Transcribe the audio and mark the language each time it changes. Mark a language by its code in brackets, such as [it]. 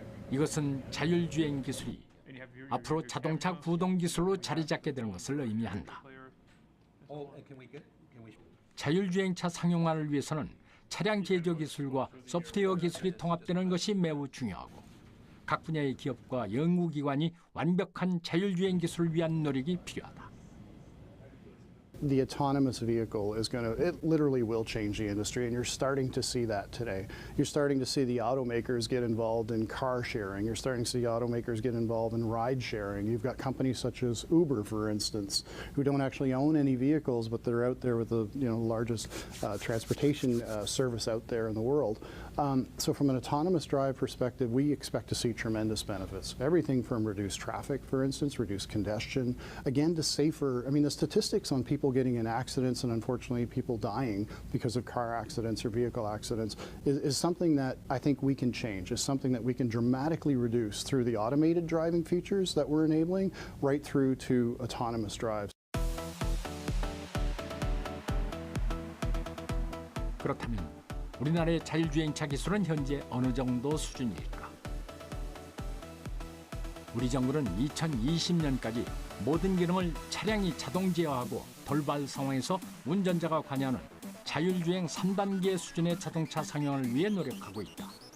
[ko] 이것은 자율주행 기술이 앞으로 자동차 구동 기술로 자리 잡게 되는 것을 의미한다. 자율주행차 상용화를 위해서는 차량 제조 기술과 소프트웨어 기술이 통합되는 것이 매우 중요하고 각 분야의 기업과 연구기관이 완벽한 자율주행 기술을 위한 노력이 필요하다. [en] The autonomous vehicle is it literally will change the industry, and you're starting to see that today. You're starting to see the automakers get involved in car sharing. You're starting to see automakers get involved in ride sharing. You've got companies such as Uber, for instance, who don't actually own any vehicles, but they're out there with the largest transportation service out there in the world. So from an autonomous drive perspective, we expect to see tremendous benefits. Everything from reduced traffic, for instance, reduced congestion, again to safer, the statistics on people getting in accidents and unfortunately people dying because of car accidents or vehicle accidents is something that I think we can change, is something that we can dramatically reduce through the automated driving features that we're enabling right through to autonomous drives. [ko] 그렇다면 우리나라의 자율주행차 기술은 현재 어느 정도 수준일까? 우리 정부는 2020년까지 모든 기능을 차량이 자동 제어하고 돌발 상황에서 운전자가 관여하는 자율주행 3단계 수준의 자동차 상용을 위해 노력하고 있다.